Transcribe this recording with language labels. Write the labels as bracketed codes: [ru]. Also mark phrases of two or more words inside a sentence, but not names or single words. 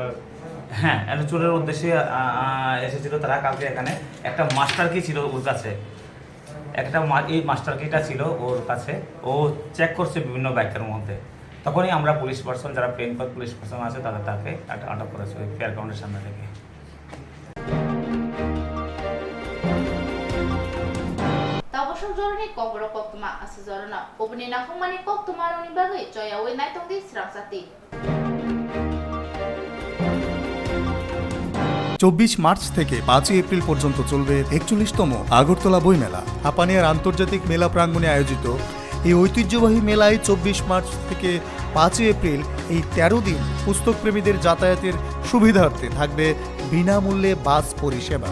[bn] হ্যাঁ, এটা চুরের উদ্দেশ্যে এসেছিল তারা। কালকে এখানে একটা [en] master key [bn] ছিল ওর কাছে, এই মাস্টার কিটা ছিল ওর কাছে, ও চেক করছে বিভিন্ন বাইকের মধ্যে। তখনই আমরা [en] police person, [bn] যারা [en] plain call police person [bn] আছে তাকে আটক করেছে ওই ফেয়ার গ্রাউন্ডের সামনে থেকে। [trp] Jorni Kokborok Koktwma asa jorna obni nakongmani Koktwma roni bagai joyawi naitongdi Swrangchati। [bn] 24 মার্চ থেকে 5 এপ্রিল পর্যন্ত চলবে 41তম আগরতলা বইমেলা। হাপানিয়ার আন্তর্জাতিক মেলা প্রাঙ্গণে আয়োজিত এই ঐতিহ্যবাহী মেলায় 24 মার্চ থেকে 5 এপ্রিল এই 13 দিন পুস্তকপ্রেমীদের যাতায়াতের সুবিধার্থে থাকবে বিনামূল্যে বাস পরিষেবা।